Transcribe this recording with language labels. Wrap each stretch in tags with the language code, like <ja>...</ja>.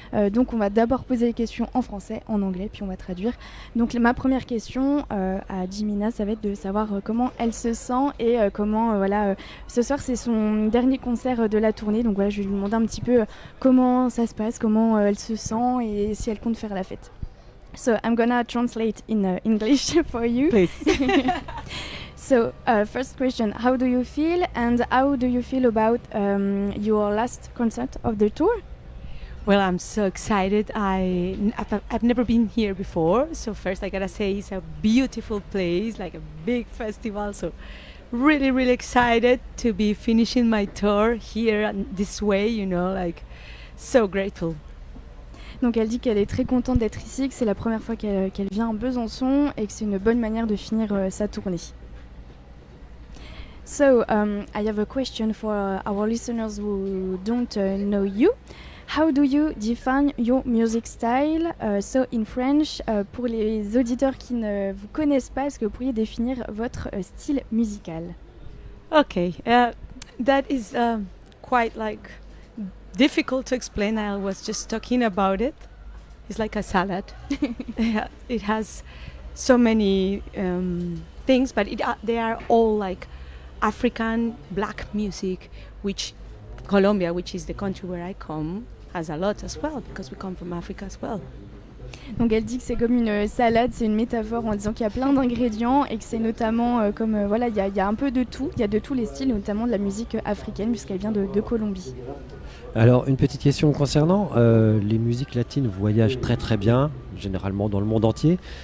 <fr>Donc on va d'abord poser les questions en français, en anglais, puis on va traduire. Donc ma première question à Jimena, ça va être de savoir comment elle se sent et comment ce soir c'est son dernier concert de la tournée. Donc voilà, je vais lui demander un petit peu comment ça se passe, comment elle se sent et si elle compte faire la fête.</fr> <en>So I'm gonna translate in English for you. Please. So first question, how do you feel and how do you feel about your last concert of the tour? Well, I'm so excited. I've never been here before. So first I gotta say it's a beautiful place, like a big festival. So really, really excited to be finishing my tour here this way, you know, like so grateful.</en> <fr>Donc elle dit qu'elle est très contente d'être ici, que c'est la première fois qu'elle vient à Besançon et que c'est une bonne manière de finir sa tournée.</fr> <en>So I have a question for our listeners who don't know you. How do you define your music style? So in French,</en> <fr>pour les auditeurs qui ne vous connaissent pas, est-ce que vous pourriez définir votre style musical?</fr> <en>Okay, that is quite like difficult to explain. I was just talking about it. It's like a salad. It has so many things, but they are all like African black music, which Colombia, which is the country where I come, has a lot as well, because we come from Africa as well.</en> <fr>Donc elle dit que c'est comme une salade, c'est une métaphore en disant qu'il y a plein d'ingrédients et que c'est notamment il y a un peu de tout, il y a de tous les styles, notamment de la musique africaine puisqu'elle vient de Colombie. Alors une petite question concernant les musiques latines voyagent très très bien, généralement dans le monde entier.</fr>